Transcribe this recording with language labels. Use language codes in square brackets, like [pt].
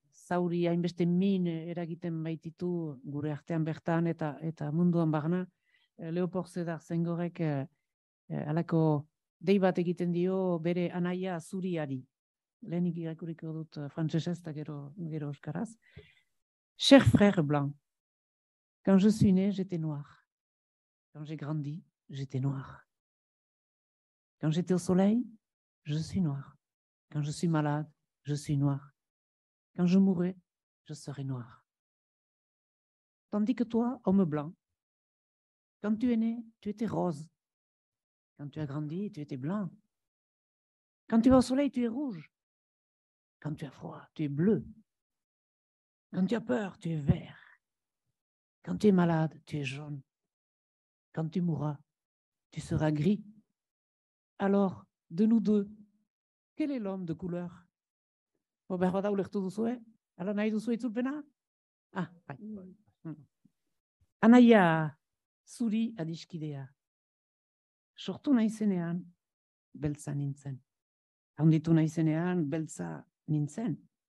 [eu] zauri hainbeste min eragiten baititu gure artean bertan eta munduan barna. Leopold Sedar Senghorek halako dei bat egiten dio bere anaia zuriari. Lehenik irakuriko dut frantsesez eta gero euskaraz. [fr] Cher frère blanc, quand je suis né, j'étais noir. Quand j'ai grandi, j'étais noir. Quand j'étais au soleil, je suis noir. Quand je suis malade, je suis noir. Quand je mourrai, je serai noir. Tandis que toi, homme blanc, quand tu es né, tu étais rose. Quand tu as grandi, tu étais blanc. Quand tu vas au soleil, tu es rouge. Quand tu as froid, tu es bleu. Quand tu as peur, tu es vert. Quand tu es malade, tu es jaune. Quand tu mourras, tu seras gris. Alors, de nous deux, quel est l'homme de couleur? [eu] Behar bada ulertu duzue? Ala nahi duzu itzulpena? Ah, bai. Anaia zuri adiskidea. Sortu naizenean, beltza nintzen. Handitu naizenean, beltza nintzen.